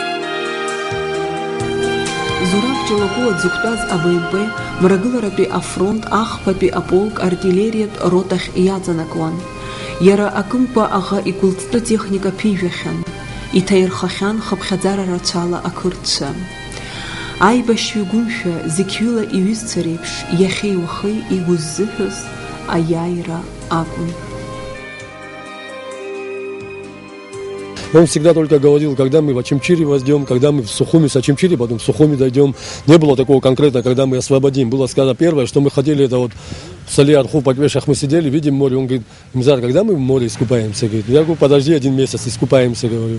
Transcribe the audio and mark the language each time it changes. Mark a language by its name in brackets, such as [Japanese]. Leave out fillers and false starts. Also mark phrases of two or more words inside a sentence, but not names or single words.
[Abkhazian] Зураб Ҷалагәыла дзықәтәаз АБМП мрагыларатәи афронт ахԥатәи аполк артиллериатә ротахь иаҵанакуан. Иара акымкәа аӷа игәылҵтәы техника ԥижәахьан. Иҭаирхахьан хыԥхьаӡара рацәала ақырҭцәа. Аибашьҩы гәымшәа зықьҩыла иҩызцәа реиԥш, иахьеи уахеи игәы ззыҳәоз аиааира акәын. [Russian] Он всегда только говорил, когда мы в Очимчире возьмем, когда мы в Сухуми с Очимчире, потом в Сухуми дойдем. Не было такого конкретно, когда мы освободим. Было сказано первое, что мы хотели, это вот в Сале-Арху, по Квешах мы сидели, видим море. Он говорит: Мизар, когда мы в море искупаемся? Говорит, я говорю: подожди 1 месяц, искупаемся, говорю.